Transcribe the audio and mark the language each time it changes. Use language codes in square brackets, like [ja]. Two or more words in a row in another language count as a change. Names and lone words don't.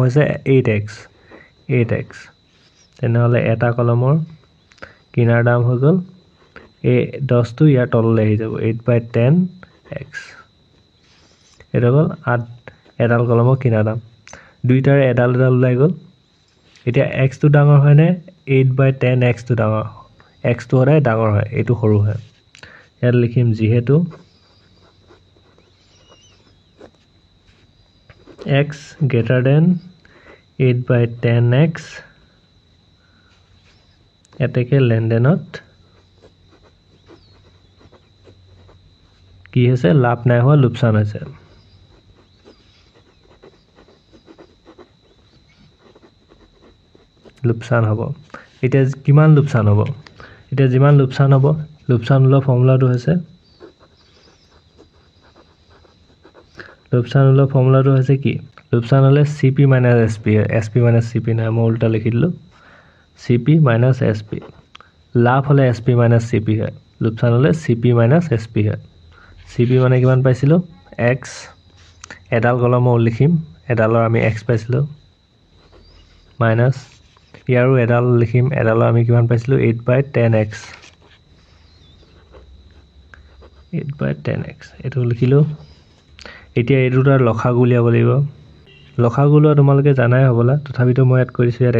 [as] হৈছে 8x তেনেহলে এটা কলমৰ কিনাৰ দাম হৈ গল এই 10 টো ইয়াৰ তললৈ আহি যাব 8/10x এটা গল 8 এডাল কলমৰ কিনাৰ দাম দুইটাৰে এডাল ওলাই গল এতিয়া x টো ডাঙৰ হয় নে 8/10x টো ডাঙৰ x টো হৰাই ডাঙৰ হয় এটো সৰু হয় ইয়াত লিখিম যেহেতু x [en] greater than [as] 8/10x এতেকে লেনদেনত কি হৈছে লাভ নাই হোৱা লোকচান হৈছে লোকচান হ'ব এটা কিমান লোকচান হ'ব এটা যিমান লোকচান হ'ব লোকচানৰ ফৰ্মুলাটো হৈছে কি লোকচান হলে CP - SP SP - CP না মই উল্টা লিখি দিলো [en] CP minus SP [as] লাভ হলে [en] SP minus CP [as] হয় লোকচান হলে [en] CP minus SP [as] হয় CP মানে কিমান পাইছিলো x এডাল কলমৰ লিখিম এডালৰ আমি x পাইছিলো minus ইয়াৰো এডাল লিখিম এডালৰ আমি কিমান পাইছিলো 8/10x 8/10x এটো লিখিলো এতিয়া এই দুটাৰ লসাগু উলিয়াব লাগিব লসাগু উলিওৱা তোমালোকে জানাই হ'বলা তথাপিতো মই এড কৰিছো ইয়াত